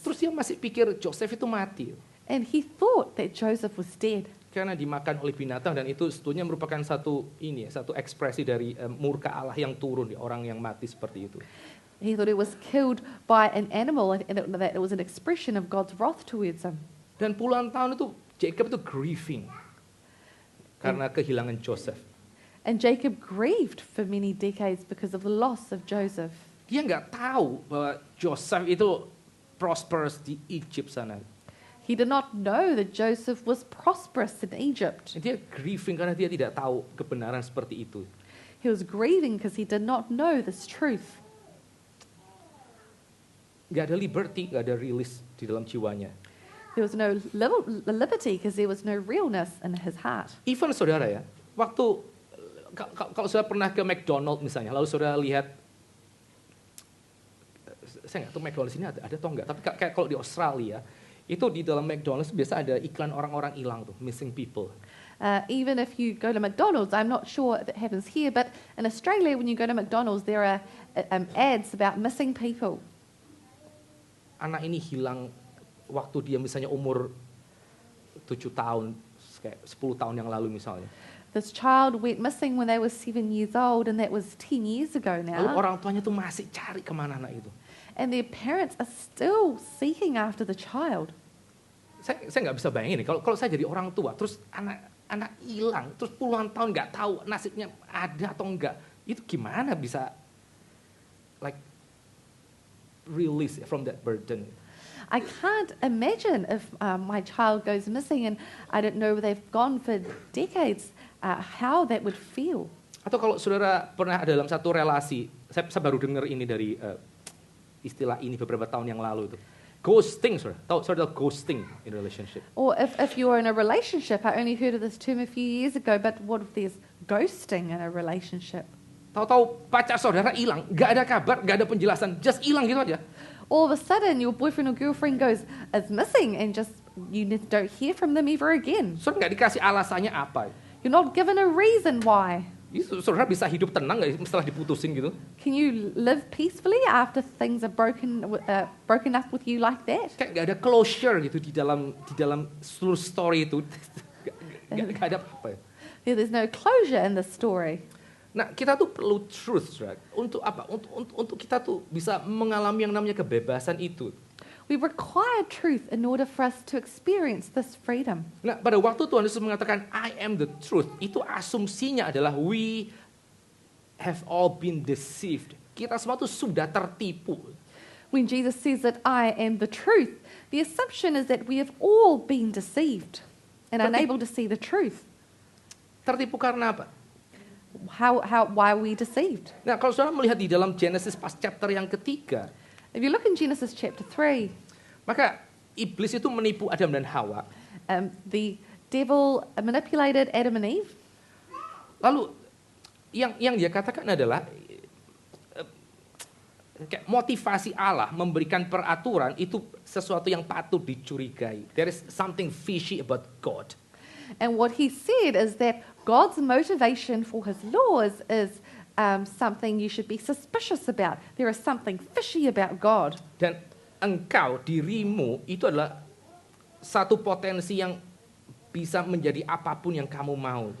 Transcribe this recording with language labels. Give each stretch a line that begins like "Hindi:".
Indonesian: Terus dia masih pikir Joseph itu mati.
English: And he thought that Joseph was dead.
Indonesian: Karena dimakan oleh binatang dan itu sebetulnya merupakan satu ekspresi dari murka Allah yang turun di orang yang mati seperti itu.
English: He thought it was killed by an animal and that it was an expression of God's wrath towards him.
Indonesian: Dan puluhan tahun itu Jacob itu grieving karena kehilangan Joseph.
English: And Jacob grieved for many decades because of the loss of Joseph.
Indonesian: Dia nggak tahu bahwa Joseph itu prosperous di Egypt sana.
English: He did not know that Joseph was prosperous in Egypt.
Indonesian: Dia grieving karena dia tidak tahu kebenaran seperti itu.
English: He was grieving because he did not know this truth.
Indonesian: nggak ada liberty, nggak ada release di dalam jiwanya.
English: There was no liberty because there was no realness in his heart.
Indonesian: Even saudara ya, waktu kalau saudara pernah ke McDonald misalnya, lalu saudara lihat, saya nggak tahu McDonald's ini ada atau enggak, tapi kayak kalau di Australia, itu di dalam McDonald's biasa ada iklan orang-orang hilang tuh,
English: missing people. Even if you go to McDonald's, I'm not sure if it happens here, but in Australia, when you go to McDonald's, there are ads about missing people.
Indonesian: Anak ini hilang waktu dia misalnya umur 7 tahun, kayak 10 tahun yang lalu misalnya.
English: This child went missing when they were 7 years old, and that was 10 years ago
Indonesian: Lalu
English: now.
Indonesian: orang tuanya tuh masih cari kemana anak itu.
English: And their parents are still seeking after the child.
Indonesian: Saya nggak bisa bayangin nih, kalau saya jadi orang tua, terus anak hilang, terus puluhan tahun nggak tahu nasibnya ada atau enggak, itu gimana bisa
English: like release from that burden? I can't imagine if my child goes missing and I don't know where they've gone for decades, how that would feel.
Indonesian: Atau kalau saudara pernah ada dalam satu relasi, saya baru dengar ini dari istilah ini beberapa tahun yang lalu itu.
English: Ghosting, saudara ghosting in relationship. Or if you're in a relationship, I only heard of this term a few years ago, but what if there's ghosting in a relationship?
Indonesian: Tahu-tahu pacar saudara hilang, nggak ada kabar, nggak ada penjelasan,
English: just
Indonesian: hilang gitu aja.
English: All of a sudden, your boyfriend or girlfriend is missing and just you don't hear from them ever again.
Indonesian: Saudara nggak dikasih alasannya apa.
English: You're not given a reason why.
Indonesian: Itu saudara bisa hidup tenang nggak setelah diputusin gitu?
English: Can you live peacefully after things are broken up with you like that?
Indonesian: Kayak nggak ada closure gitu di dalam seluruh story itu. Nggak ada apa.
English: There's no closure in the story.
Indonesian: Nah, kita tuh perlu
English: truth, right?
Indonesian: Untuk apa? Untuk kita tuh bisa mengalami yang namanya kebebasan itu.
English: We require truth in order for us to experience this freedom.
Indonesian: Nah, pada waktu Tuhan Yesus mengatakan
English: I am the truth,
Indonesian: itu asumsinya adalah
English: we have all been deceived.
Indonesian: Kita semua tuh sudah tertipu.
English: When Jesus says that I am the truth, the assumption is that we have all been deceived and unable to see the truth.
Indonesian: Tertipu karena apa?
English: Why are we deceived?
Indonesian: Nah, kalau saudara melihat di dalam Genesis pas chapter yang ketiga,
English: If you look in Genesis chapter 3,
Indonesian: maka iblis itu menipu Adam dan Hawa.
English: the devil manipulated Adam and Eve.
Indonesian: Lalu yang dia katakan adalah kayak motivasi Allah memberikan peraturan itu sesuatu yang patut dicurigai.
English: There is something fishy about God. And what he said is that God's motivation for his laws is something you should be suspicious about. There is something fishy about God.
Indonesian: Dan engkau, dirimu, itu adalah satu potensi yang bisa menjadi apapun yang kamu mau.